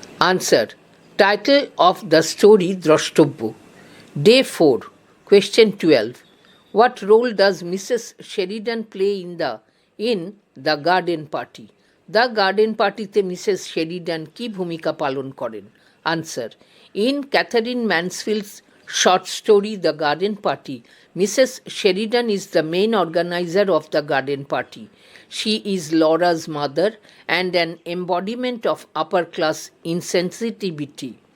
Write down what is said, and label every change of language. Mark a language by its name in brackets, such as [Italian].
[English] Answer. Title of the story [Bangla] দ্রষ্টব্য. [English] Day 4. Question 12. What role does Mrs. Sheridan play in the garden party? [Bangla] The garden party তে Mrs Sheridan কি ভূমিকা পালন করেন? [English] Answer. In Catherine Mansfield's short story The Garden Party, Mrs. Sheridan is the main organizer of the garden party. She is Laura's mother and an embodiment of upper-class insensitivity.